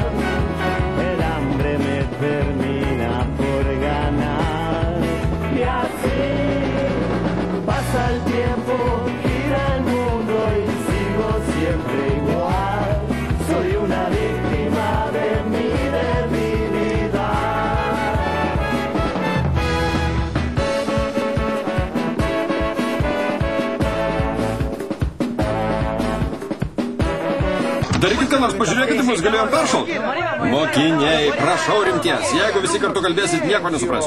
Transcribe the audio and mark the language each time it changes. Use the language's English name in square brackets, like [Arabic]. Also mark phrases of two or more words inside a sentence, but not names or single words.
[Spanish] El hambre me termina por ganar. Y así pasa el tiempo, gira el mundo y sigo siempre igual. Soy una víctima de mi debilidad. [Lithuanian] Darykit, ką nors pažiūrėkite, mus galėjom peršalti. Mokiniai, prašau rimties. Jeigu visi kartu kalbėsit, nieko nesuprasiu.